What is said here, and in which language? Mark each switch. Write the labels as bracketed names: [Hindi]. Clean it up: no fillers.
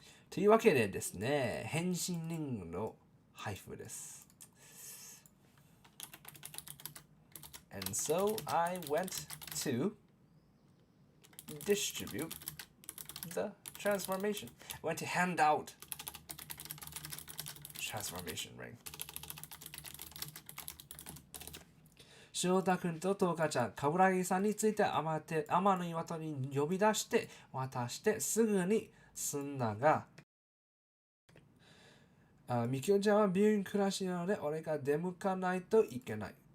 [Japanese] というわけでですね、返信リングの配布です。 [English] And so I went to distribute the transformation. I went to hand out transformation ring. [Japanese] 翔太くんとトウカちゃん、カブラギさんについて天の岩戸に呼び出して渡してすぐに済んだが、みきおちゃんは病院暮らしなので俺が出向かないといけない。